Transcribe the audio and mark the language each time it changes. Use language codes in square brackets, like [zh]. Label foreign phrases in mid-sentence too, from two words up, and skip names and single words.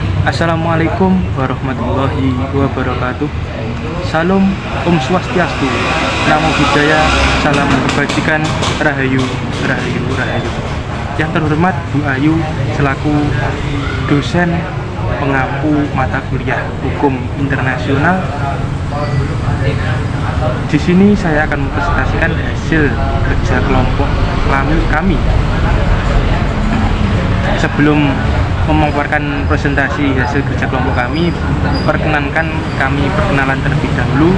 [ar] السلام عليكم ورحمة الله وبركاته. [id] Salam Om Swastiastu, Namo Buddhaya, salam kebajikan, Rahayu, Rahayu, Rahayu. Yang terhormat Bu Ayu selaku dosen pengampu mata kuliah Hukum Internasional. Di sini saya akan mempresentasikan hasil kerja kelompok kami. Sebelum memaparkan presentasi hasil kerja kelompok kami, perkenalan terlebih dahulu.